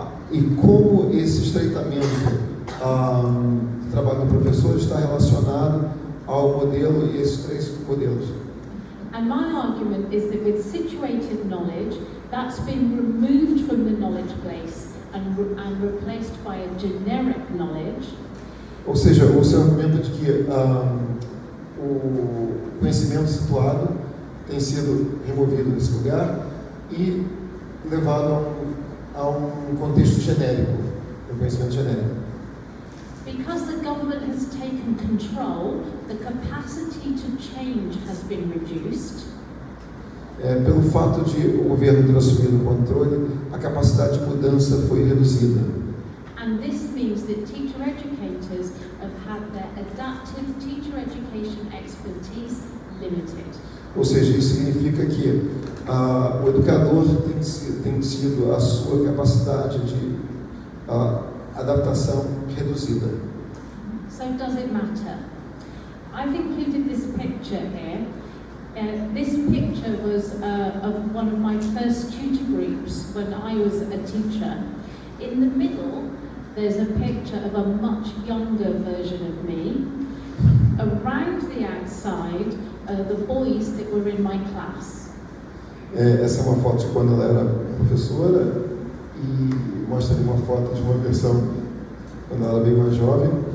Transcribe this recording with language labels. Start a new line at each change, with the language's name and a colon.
Portuguese: e como esse estreitamento do trabalho do professor está relacionado ao modelo e esses 3 modelos.
English: And my argument is that with situated knowledge, that's been removed from the knowledge base and replaced by a generic knowledge.
Portuguese: Ou seja, o seu argumento de que o conhecimento situado tem sido removido desse lugar e levado a um contexto genérico, um conhecimento genérico.
English: Because the government has taken control, the capacity to change has been reduced.
Portuguese: Pelo fato de o governo ter assumido o controle, a capacidade de mudança foi reduzida.
English: And this means that teacher educators have had their adaptive teacher education expertise limited.
Portuguese: Ou seja, isso significa que o educador tem tido a sua capacidade de adaptação reduzida.
English: So does it matter? I've included this picture here. This picture was of one of my first tutor groups when I was a teacher. In the middle, there's a picture of a much younger version of me. Around the outside are the boys that were in my class.
Portuguese: Essa é uma foto de quando ela era professora e mostra ali uma foto de uma versão quando ela era bem mais jovem.